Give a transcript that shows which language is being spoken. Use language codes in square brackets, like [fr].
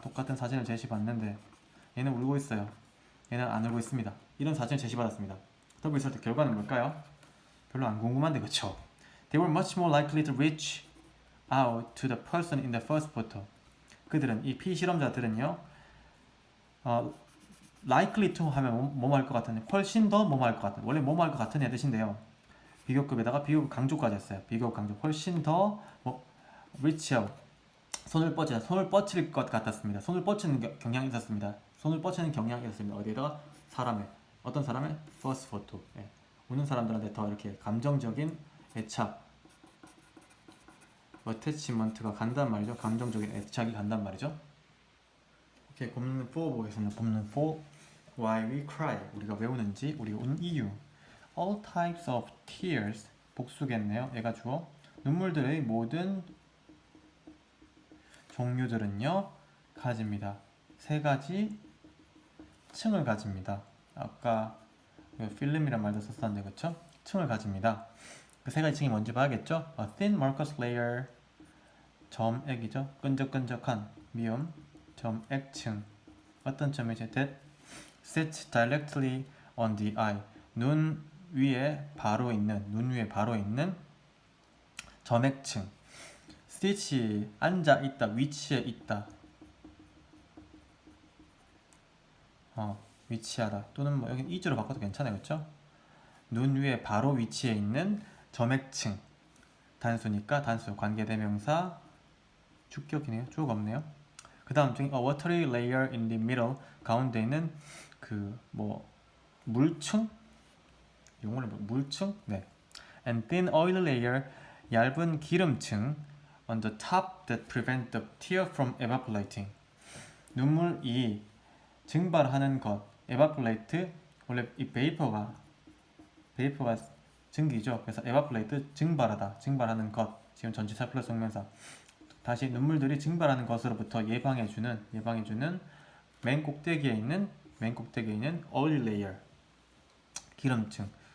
[ko] 똑같은 사진을 제시받는데 얘는 울고 있어요. 얘는 안 울고 있습니다. 이런 사진을 제시받았습니다. 더블 있을 때 결과는 뭘까요? 별로 안 궁금한데 그쵸? [en] They were much more likely to reach out to the person in the first photo. [ko] 그들은, 이 피실험자들은요, [en] likely to [ko] 하면 뭐뭐 할 것 같은, 훨씬 더 뭐뭐 할 것 같은, 원래 뭐뭐 할 것 같은 애 뜻인데요. 비교급에다가 비교급 강조까지 했어요. 비교급 강조. 훨씬 더 [en] reach out, [ko] 손을 뻗칠 것 같았습니다. 손을 뻗치는 경향이 있었습니다. 손을 뻗치는 경향이 있었습니다. 어디에다가? 사람의, 어떤 사람의? [en] first photo. [ko] 예. 우는 사람들한테 더 이렇게 감정적인 애착, attachment가 간단 말이죠. 감정적인 애착이 간단 말이죠. 오케이, 본문 4 보겠습니다. [en] 본문 4. Why we cry. [ko] 우리가 왜 우는지, 우리가 우는 이유. [en] All types of tears. [ko] 복수겠네요. 얘가 주어. 눈물들의 모든 종류들은요, 가집니다. 세 가지 층을 가집니다. 아까 필름이란 말도 썼었는데, 그쵸? 층을 가집니다. 그 세 가지 층이 뭔지 봐야겠죠? [en] A thin mucus layer, [ko] 점액이죠. 끈적끈적한 미움, 점액층. 어떤 점이죠? [en] That sits directly on the eye. [ko] 눈 위에 바로 있는 점액층. sit이 앉아 있다, 위치해 있다. 위치하다. 또는 뭐 여기 이주로 바꿔도 괜찮아요, 그렇죠? 눈 위에 바로 위치해 있는 점액층. 단수니까 단수, 관계대명사, 주격이네요. 주어가 없네요. 그 다음 중에 [en] a watery layer in the middle, [ko] 가운데 있는 그 뭐 물층? 용어를 물층? 네. [en] and thin oil layer, [ko] 얇은 기름층 [en] on the top that prevent the tear from evaporating. [ko] 눈물이 증발하는 것, evaporate, 원래 이 vapor가 증기죠. 그래서 evaporate, 증발하는 것. 지금 전치사 플러스 동명사. 다시 눈물들이 증발하는 것으로부터 예방해주는 맨 꼭대기에 있는 oil layer, 기름층.